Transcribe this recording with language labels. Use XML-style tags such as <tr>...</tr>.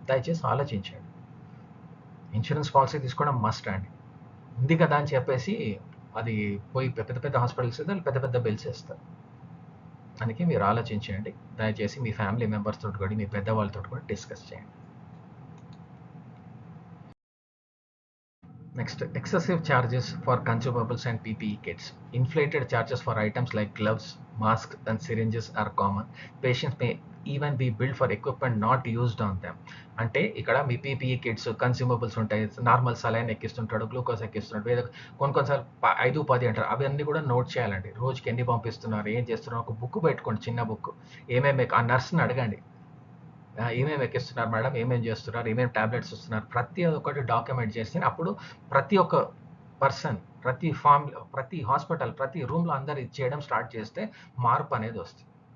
<te>దయచేసి ఆలోచించండి. Insurance policy తీసుకోవడం మస్ట్ అండి. ఉంది కదా అని చెప్పేసి అది పోయి పెద్ద పెద్ద హాస్పిటల్స్ పెద్ద పెద్ద బిల్స్ ఇస్తారు. అందుకే మీరు ఆలోచించండి. దయచేసి మీ ఫ్యామిలీ మెంబర్స్ తోటి కూడా, మీ పెద్దవాళ్ళతో కూడా డిస్కస్ చేయండి.</te> <en>Next, excessive charges for consumables and PPE kits. Inflated charges for items like gloves, masks, and syringes are common. Patients may even be billed for equipment not used on them.</en> <te>అంటే ఇక్కడ మీ PPE kits, consumables ఉంటాయి. Normal saline ఎక్కిస్తుంటాడు, glucose ఎక్కిస్తున్నాడు, వేరే కొన్నిసార్లు 5, 10 అంటారు. అవన్నీ కూడా note చేయాలండి. రోజుకి ఎన్ని పంపిస్తున్నారు, ఏం చేస్తున్నారు, ఒక బుక్ పెట్టుకోండి, చిన్న బుక్. ఏమేమి ఆ నర్స్ని అడగండి, ఏమేమి ఎక్కిస్తున్నారు మేడం, ఏమేమి చేస్తున్నారు, ఏమేమి టాబ్లెట్స్ ఇస్తున్నారు, ప్రతి ఒక్కటి డాక్యుమెంట్ చేస్తే అప్పుడు ప్రతి ఒక్క పర్సన్, ప్రతి ఫామ్, ప్రతి హాస్పిటల్, ప్రతి రూమ్లో అందరు ఇది చేయడం స్టార్ట్ చేస్తే మార్పు అనేది వస్తుంది.</te>